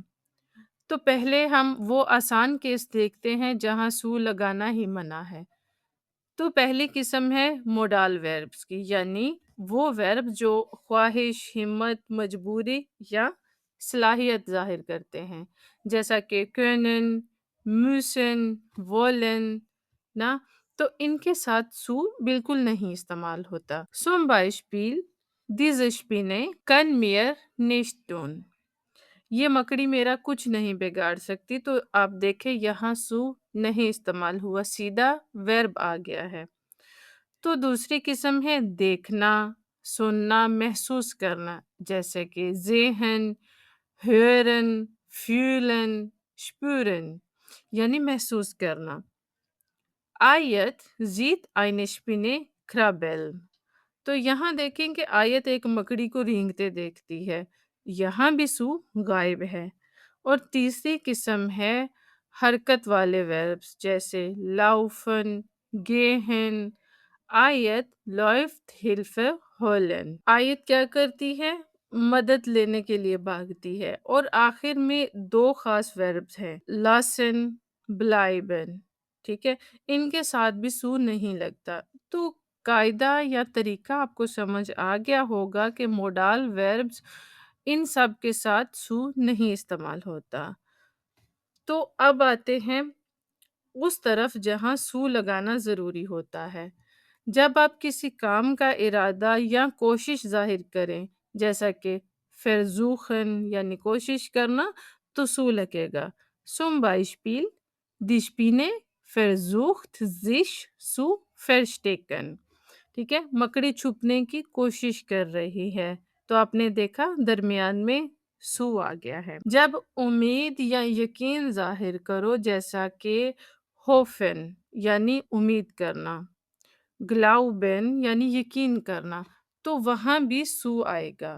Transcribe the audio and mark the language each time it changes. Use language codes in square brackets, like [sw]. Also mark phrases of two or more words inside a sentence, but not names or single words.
[ur] تو پہلے ہم وہ آسان کیس دیکھتے ہیں جہاں سو لگانا ہی منع ہے. تو پہلی قسم ہے [en] modal verbs [ur] کی، یعنی وہ ورب جو خواہش، ہمت، مجبوری یا صلاحیت ظاہر کرتے ہیں، جیسا کہ [de] können, müssen, wollen [ur] ना। تو ان کے ساتھ سو بالکل نہیں استعمال ہوتا. [de] Zum Beispiel diese Spinne kann mir nicht tun। [ur] یہ مکڑی میرا کچھ نہیں بگاڑ سکتی. تو آپ دیکھیں یہاں سو نہیں استعمال ہوا، سیدھا ورب آ گیا ہے. تو دوسری قسم ہے دیکھنا، سننا، محسوس کرنا، جیسے کہ [de] sehen, hören, fühlen, spüren [ur] یعنی محسوس کرنا. [de] आयत sieht eine Spinne krabbeln। [ur] تو یہاں دیکھیں کہ आयत ایک مکڑی کو رینگتے دیکھتی ہے। یہاں بھی سو غائب ہے۔ اور تیسری قسم ہے حرکت والے وربز جیسے [de] laufen, gehen। आयत läuft Hilfe holen। [ur] आयत کیا کرتی ہے؟ مدد لینے کے لیے بھاگتی ہے। اور آخر میں 2 خاص وربز ہیں [de] lassen, bleiben। [ur] ٹھیک ہے? ان کے ساتھ بھی سو نہیں لگتا. تو قاعدہ یا طریقہ آپ کو سمجھ آ گیا ہوگا کہ [en] modal verbs [ur] ان سب کے ساتھ سو نہیں استعمال ہوتا. تو اب آتے ہیں اس طرف جہاں سو لگانا ضروری ہوتا ہے. جب آپ کسی کام کا ارادہ یا کوشش ظاہر کریں، جیسا کہ versuchen یعنی کوشش کرنا، تو سو لگے گا. [de] Zum Beispiel, die Spinne versucht sich zu verstecken। [ur] ٹھیک ہے? مکڑی چھپنے کی کوشش کر رہی ہے۔ تو آپ نے دیکھا درمیان میں سو آ گیا ہے. جب امید یا یقین ظاہر کرو جیسا کہ होफ़न یعنی امید کرنا، ग्लाउबेन یعنی یقین کرنا، تو وہاں بھی سو آئے گا।